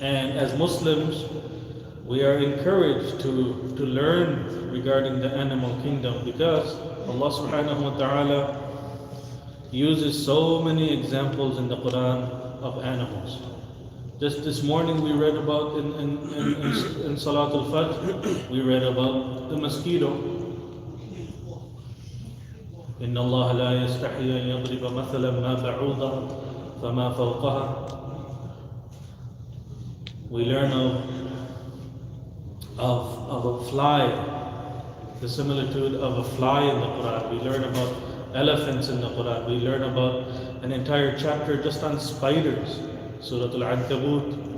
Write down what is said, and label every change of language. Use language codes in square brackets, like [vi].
[en] And as Muslims, we are encouraged to learn regarding the animal kingdom, because Allah subhanahu wa ta'ala uses so many examples in the Quran of animals. Just this morning we read about in Salatul Fajr, we read about the mosquito. [ar] إن الله لا يستحي أن يضرب مثلا ما بعوضة فما فوقها. [en] We learn of a fly, the similitude of a fly in the Quran. We learn about elephants in the Quran. We learn about an entire chapter just on spiders, Suratul Ankabut.